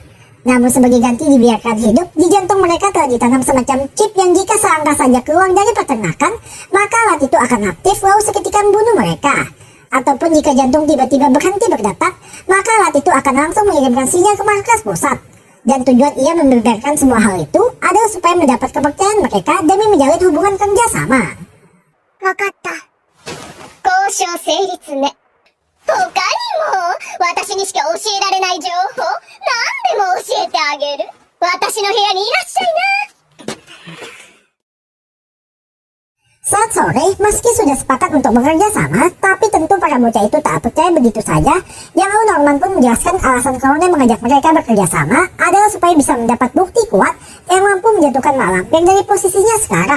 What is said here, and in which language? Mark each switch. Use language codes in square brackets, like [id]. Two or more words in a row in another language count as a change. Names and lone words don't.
[id] Namun sebagai ganti dibiarkan hidup, di jantung mereka telah ditanam semacam chip yang jika selangkah saja keluar dari peternakan, maka alat itu akan aktif lalu seketika membunuh mereka. Ataupun jika jantung tiba-tiba berhenti berdetak, maka alat itu akan langsung mengirimkan sinyal ke markas pusat. Dan tujuan ia membeberkan semua hal itu adalah supaya mendapat kepercayaan mereka demi menjalin hubungan kerjasama. [ja] わかった。交渉成立ね。他にも、私にしか教えられない情報、何でも教えてあげる。私の部屋にいらっしゃいな。 [id] Saat sore, meski sudah sepakat untuk bekerja sama, tapi tentu para bocah itu tak percaya begitu saja. Yang lalu Norman pun menjelaskan alasan Crone mengajak mereka bekerja sama adalah supaya bisa mendapat bukti kuat yang mampu menjatuhkan Mak Lampir dari posisinya sekarang.